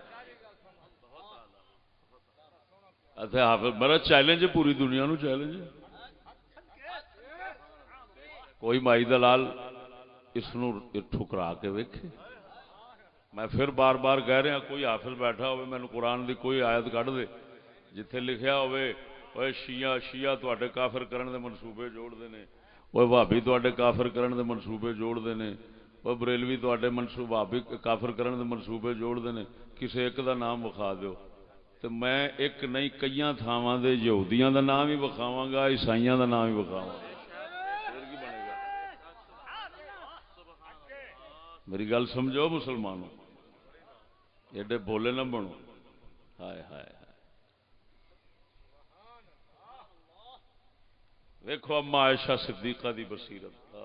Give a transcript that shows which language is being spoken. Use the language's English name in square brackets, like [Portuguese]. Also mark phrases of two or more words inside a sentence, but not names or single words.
[Punjabi] اچھا حافظ بڑا چیلنج ہے پوری دنیا نو چیلنج ہے. کوئی مائی دلال اس نو ٹھکرا کے ویکھے. میں پھر بار بار کہہ رہا کوئی حافظ بیٹھا ہوئے مینوں قرآن دی کوئی آیت کڈ دے جتھے لکھیا ہوئے اوے شیعہ تواڈے کافر کرن دے منصوبے جوڑدے نے, اوے بھابی تواڈے کافر کرن دے منصوبے جوڑدے نے, اوے بریلوی تواڈے منصوبے بھابی کافر کرن دے منصوبے جوڑدے نے, کسے ایک دا نام وکھا دیو تے میں ایک نہیں کئیاں تھاواں دے یہودیاں دا نام ہی وکھاواں گا, عیسائیاں دا نام ہی وکھاواں گا. میری گل سمجھو مسلمانوں, ایڈے بولے نہ بنو. ہائے ہائے ویکھو اما عائشہ صدیقہ دی بصیرت.